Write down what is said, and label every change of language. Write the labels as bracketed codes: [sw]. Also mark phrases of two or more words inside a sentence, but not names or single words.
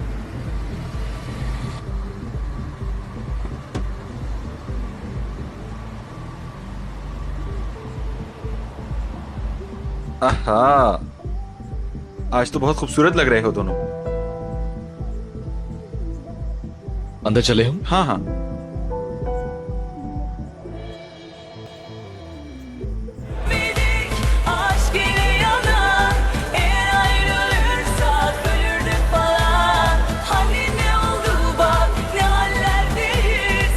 [hi] आहा, आज तो बहुत खूबसूरत लग रहे हो दोनों। अंदर चले हम? हाँ हाँ। [tr] Aşk ile yanan, eğer ayrılırsak ölürdük falan. Hani ne oldu bak, ne hallerdeyiz.